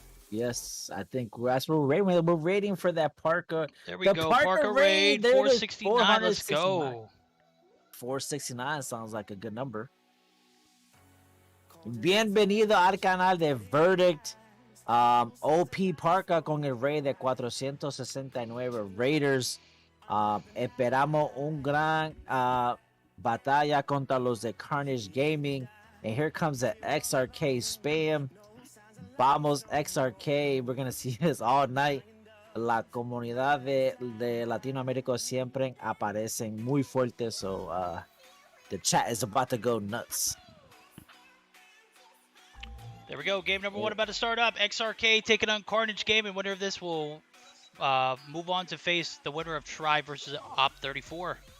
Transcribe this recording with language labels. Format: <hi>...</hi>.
<en>yes, I think that's what we're waiting for that Parka. There we The go. Parka Parka Raid, Raid, there it is, 469. Let's go. 469 sounds like a good number.</en> <es>Bienvenido al canal de Verdict. OP Parka con el raid de 469 Raiders. Esperamos un gran batalla contra los de Carnage Gaming.</es> <en>And here comes the XRK spam.</en> <es>Vamos XRK.</es> <en>We're going to see this all night.</en> <es>La comunidad de Latinoamérica siempre aparecen muy fuerte.</es> <en>So the chat is about to go nuts. There we go. Game number 1 about to start up. XRK taking on Carnage Game, and winner of this will move on to face the winner of Try versus Op 34.</en>